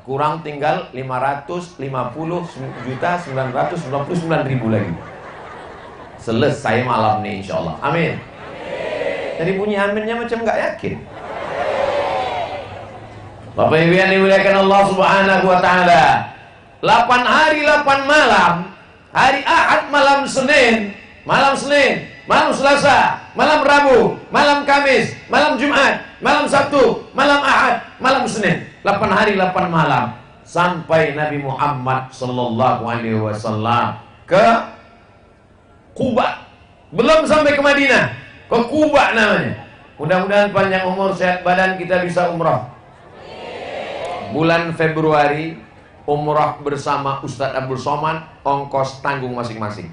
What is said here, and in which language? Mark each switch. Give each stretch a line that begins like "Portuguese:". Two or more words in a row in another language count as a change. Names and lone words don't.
Indonesian: Kurang tinggal 550.999.000 lagi. Selesai malam nih
Arabic: insya Allah.
Indonesian: Amin. Jadi bunyi aminnya macam nggak yakin. Bapak Ibu yang dimuliakan Allah
Arabic: Subhanahu wa taala.
Indonesian: 8 hari 8 malam. Hari Ahad malam Senin, malam Selasa, malam Rabu, malam Kamis, malam Jumat, malam Sabtu, malam Ahad, malam Senin. 8 hari 8 malam. sampai Nabi Muhammad
Arabic: sallallahu alaihi wasallam
Indonesian: ke Kuba. Belum sampai ke Madinah, ke Kuba namanya. Mudah-mudahan panjang umur, sehat badan, kita bisa umrah. Bulan Februari umrah bersama Ustadz Abdul Somad, ongkos tanggung masing-masing.